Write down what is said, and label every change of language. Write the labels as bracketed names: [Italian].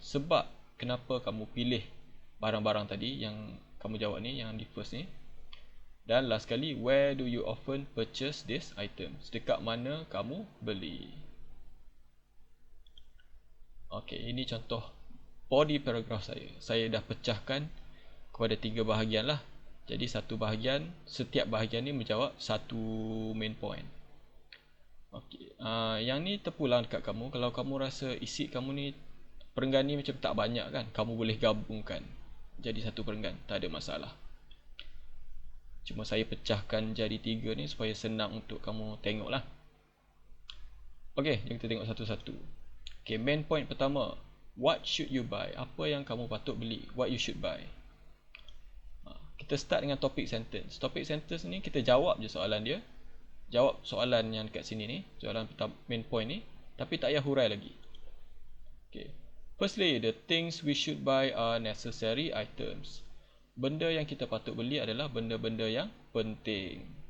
[Malay] Sebab kenapa kamu pilih barang-barang tadi yang kamu jawab ni, yang di first ni. Dan last kali, [English] where do you often purchase these items? [Malay] Dekat mana kamu beli? Okey, ini contoh body paragraph saya. Saya dah pecahkan kepada 3 bahagian lah. Jadi satu bahagian, setiap bahagian ni menjawab satu main point. Okey, yang ni terpulang dekat kamu. Kalau kamu rasa isi kamu ni, perenggan ni macam tak banyak kan, kamu boleh gabungkan jadi satu perenggan, tak ada masalah. Cuma saya pecahkan jadi 3 ni supaya senang untuk kamu tengok lah. Okey, jom kita tengok satu-satu. [English] Okey, main point pertama, what should you buy? [Malay] Apa yang kamu patut beli? [English] What you should buy? [Malay] Kita start dengan topic sentence. Topic sentence ni kita jawab je soalan dia. Jawab soalan yang dekat sini ni, soalan main point ni, tapi tak payah hurai lagi. Okay. [English] Firstly, the things we should buy are necessary items. [Malay] Benda yang kita patut beli adalah benda-benda yang penting.